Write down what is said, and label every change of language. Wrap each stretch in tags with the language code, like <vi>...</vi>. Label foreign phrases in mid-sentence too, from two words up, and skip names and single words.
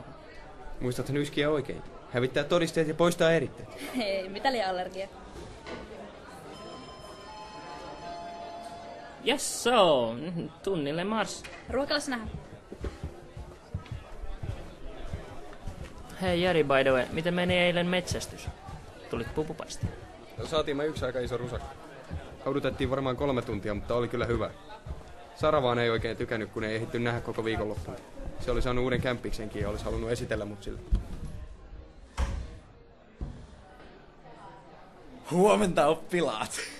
<fi>Muistathan yskiä oikein. Hävittää todisteet ja poistaa eritteet. Hei, mitä liian allergia?</fi> <en>Yes, so.</en> <fi>Tunnille mars. Ruokalassa nähdään. Hei Jari,</fi> <en>by the way,</en> <fi>miten meni eilen metsästys? Tulit pupupaisti. Saatiin mä yksi aika iso rusakka. Haudutettiin varmaan 3 tuntia, mutta oli kyllä hyvä. Sara vaan ei oikein tykännyt, kun ei ehditty nähdä koko viikonloppuun. Se oli saanut uuden kämppiksenkin ja olisi halunnut esitellä mut sille. Huomenta oppilaat.</fi>